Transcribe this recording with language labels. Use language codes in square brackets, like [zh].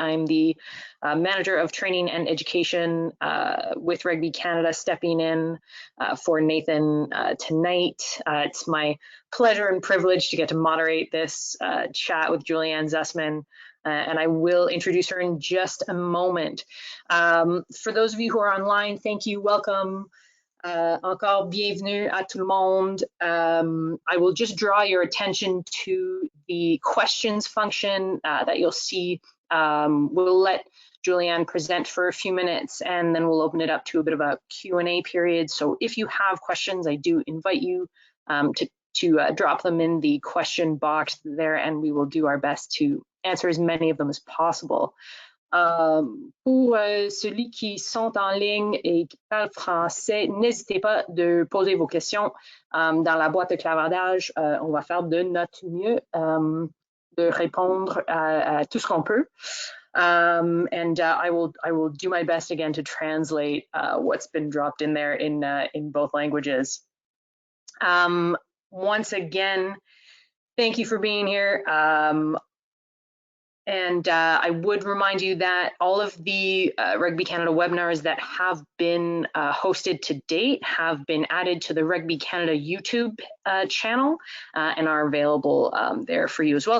[en] I'm the Manager of Training and Education with Rugby Canada, stepping in for Nathan tonight. It's my pleasure and privilege to get to moderate this chat with Julianne Zussman. And I will introduce her in just a moment. For those of you who are online, thank you, welcome. [fr] Encore bienvenue à tout le monde. [en] I will just draw your attention to the questions function that you'll see. We'll let Julianne present for a few minutes and then we'll open it up to a bit of a Q&A period. So if you have questions, I do invite you to drop them in the question box there, and we will do our best to answer as many of them as possible. [fr] Pour ceux qui sont en ligne et qui parlent français, n'hésitez pas de poser vos questions dans la boîte de clavardage. On va faire de notre mieux de répondre à tout ce qu'on peut. [en] And I will do my best again to translate what's been dropped in there in both languages. Once again, thank you for being here. And I would remind you that all of the Rugby Canada webinars that have been hosted to date have been added to the Rugby Canada YouTube channel and are available there for you as well.